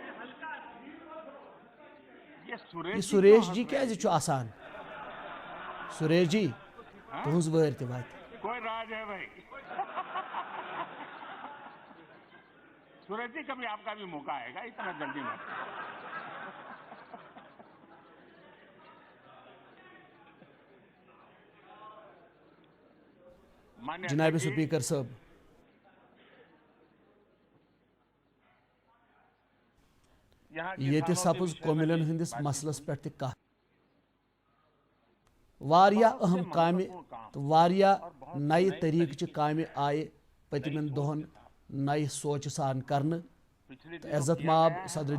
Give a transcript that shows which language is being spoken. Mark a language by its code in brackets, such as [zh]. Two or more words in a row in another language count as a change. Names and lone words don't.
[ks] یہ سریش جی کیازِ چھُ آسان سریش جی تُہنٛز وٲرۍ تہِ واتہِ [ur] کوئی راج ہے بھائی سورج جی کبھی آپ کا بھی موقع آئے گا اتنا جلدی مت [ks] جناب سپیکر صٲب ییٚتہِ سپٕز کومِلین ہٕنٛدِس مسلس پٮ۪ٹھ تہِ کتھ واریاہ اہم کامہِ تہٕ واریاہ نَیہِ طٔریٖقہٕ چہِ کامہِ آیہِ پٔتمٮ۪ن دۄہن نَیہِ سونٛچہِ سان کرنہٕ تہٕ عزت مآب صدر